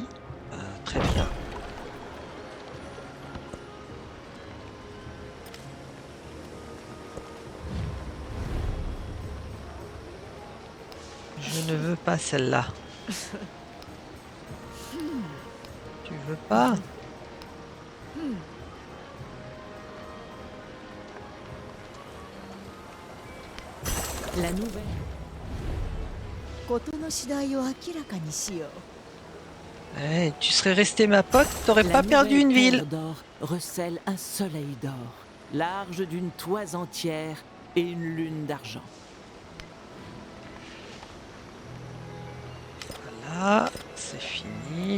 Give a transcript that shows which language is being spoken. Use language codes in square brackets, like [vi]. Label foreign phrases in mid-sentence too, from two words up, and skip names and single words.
[fr] Très bien. Je ne veux pas celle-là. Tu veux pas? La nouvelle. [ja] 事の次第を明らかにしよう。 [fr] Eh, tu serais resté ma pote, t'aurais La pas perdu nouvelle une ville. terre d'or recèle un soleil d'or, large d'une toise entière et une lune d'argent. Voilà, c'est fini.